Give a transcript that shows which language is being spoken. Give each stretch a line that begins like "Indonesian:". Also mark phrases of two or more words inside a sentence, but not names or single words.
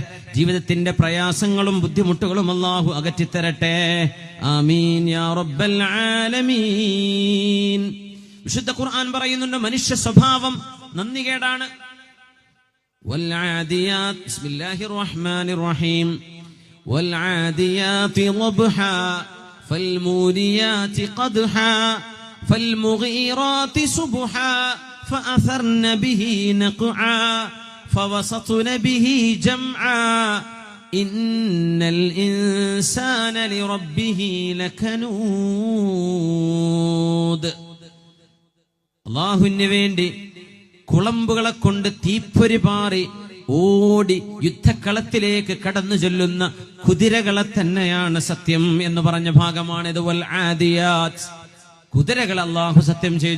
Malayalam: ജീവിതത്തിന്റെ പ്രയാസങ്ങളും ബുദ്ധിമുട്ടുകളും അള്ളാഹു അകറ്റിത്തരട്ടെ.
Arabic: آمين يا رب العالمين.
Malayalam: വിശുദ്ധ ഖുർആൻ പറയുന്നുണ്ട്, മനുഷ്യ സ്വഭാവം നന്ദികേടാണ്.
Arabic: والعاديات، بسم الله الرحمن الرحيم, والعاديات ضبحا فالموريات قدحا فالمغيرات صبحا فأثرن به نقعا فوسطن به جمعا إن الإنسان لربه لكنود.
Malayalam: അല്ലാഹുവിന് വേണ്ടി കുളമ്പുകളെ കൊണ്ട് തീപ്പൊരി പാറി ഓടി യുദ്ധക്കളത്തിലേക്ക് കടന്നു ചെല്ലുന്ന കുതിരകളെ തന്നെയാണ് സത്യം എന്ന് പറഞ്ഞ ഭാഗമാണിത്. വൽ ആദിയാത്ത്, കുതിരകൾ അല്ലാഹു സത്യം ചെയ്തു.